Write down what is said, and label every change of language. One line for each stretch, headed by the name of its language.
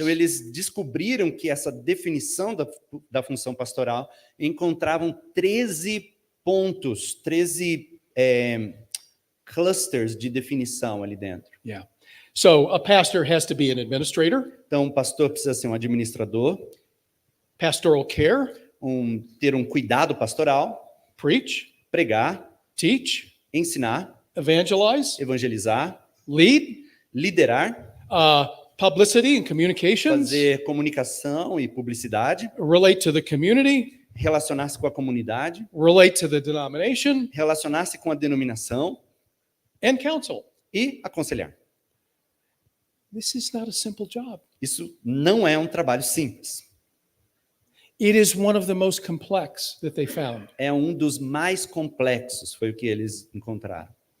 Portuguese: Então eles descobriram que essa definição da função pastoral encontravam 13 pontos, 13 clusters de definição ali dentro.
English: Yeah. So a pastor has to be an administrator.
Portuguese: Então o pastor precisa ser um administrador,
English: pastoral care,
Portuguese: ter um cuidado pastoral,
English: preach,
Portuguese: pregar,
English: teach,
Portuguese: ensinar,
English: evangelize,
Portuguese: evangelizar,
English: lead,
Portuguese: liderar,
English: publicity and communications,
Portuguese: fazer comunicação e publicidade,
English: relate to the community,
Portuguese: relacionar-se com a comunidade,
English: relate to the denomination,
Portuguese: relacionar-se com a denominação,
English: and counsel.
Portuguese: E aconselhar.
English: This is not a simple job.
Portuguese: Isso não é um trabalho simples.
English: It is one of the most complex that they found.
Portuguese: É um dos mais complexos, foi o que eles encontraram.